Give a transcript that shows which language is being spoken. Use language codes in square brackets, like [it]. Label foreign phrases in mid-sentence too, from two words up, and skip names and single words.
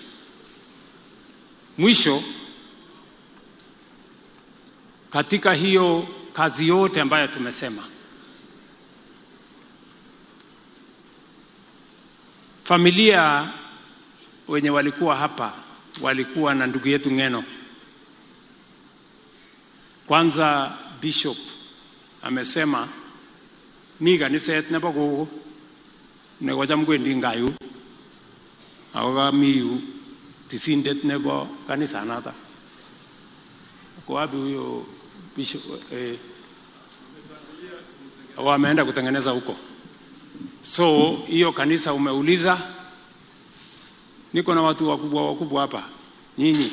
[sw] Mwisho, katika hiyo kazi yote ambayo tumesema, familia wenye walikuwa hapa walikuwa na ndugu yetu Ng'eno. Kwanza Bishop amesema mi kanisa yetu [kln] nebo gogo nekocham kwendi ngayu ako kamiyu tisindet nebo kanisa nata. [sw] Kwa wapi huyo Bishop? Wameenda kutengeneza huko. So hiyo kanisa umeuliza, niko na watu wakubwa hapa nyinyi.